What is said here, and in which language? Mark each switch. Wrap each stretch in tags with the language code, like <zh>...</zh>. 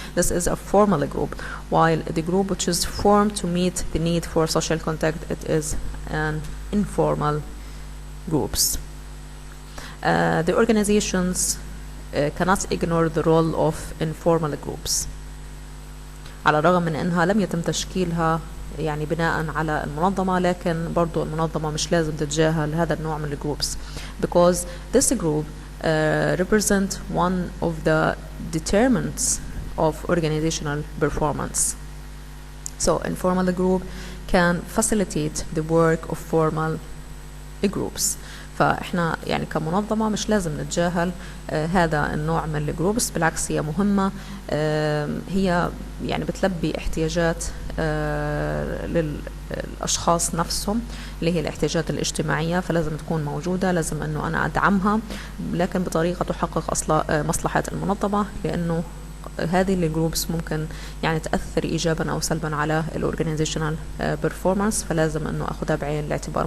<en>This is a formal group, while the group which is formed to meet the need for social contact, it is an informal groups. The organizations cannot ignore the role of informal groups.</en> <ar>على الرغم من انها لم يتم تشكيلها يعني بناء على المنظمة، لكن برضو المنظمة مش لازم تتجاهل هذا النوع من الجروبس</ar> <en>because this group represent one of the determinants of organizational performance. So informal group can facilitate the work of formal groups.</en> <ar>فاحنا يعني كمنظمة مش لازم نتجاهل هذا النوع من الجروبس، بالعكس هي مهمة، هي يعني بتلبي احتياجات للأشخاص نفسهم اللي هي الاحتياجات الاجتماعية، فلازم تكون موجودة، لازم أنه أنا أدعمها لكن بطريقة تحقق مصلحة المنظمة، لأنه هذه الجروبس ممكن يعني تأثر إيجابا أو سلبا على الأورجانيزيشنال بيرفورمانس، فلازم أنه أخذها بعين الاعتبار.</ar>